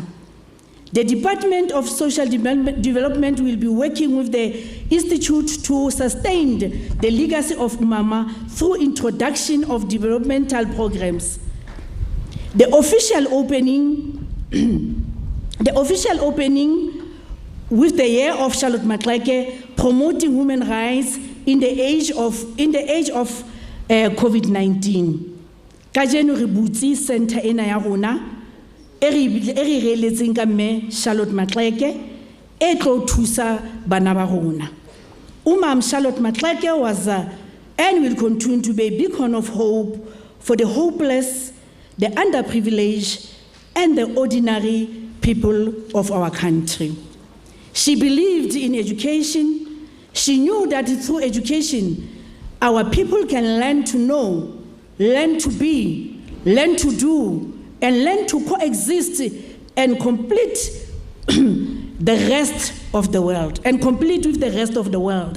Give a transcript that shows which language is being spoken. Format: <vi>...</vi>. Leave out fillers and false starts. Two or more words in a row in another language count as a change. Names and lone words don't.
<en>The Department of Social Development will be working with the Institute to sustain the legacy of Umama through introduction of developmental programs. The official opening with the year of Charlotte Maxeke promoting women's rights in the age of COVID-19.</en> <st>Kajeno re butsi center ena ya rona e re reletseng ka mme Charlotte Maxeke e tlo thusa bana ba rona.</st> <en>Umam Charlotte Maxeke was and will continue to be a beacon of hope for the hopeless, the underprivileged, and the ordinary people of our country. She believed in education. She knew that through education, our people can learn to know, learn to be, learn to do, and learn to coexist and complete the rest of the world, and complete with the rest of the world.</en>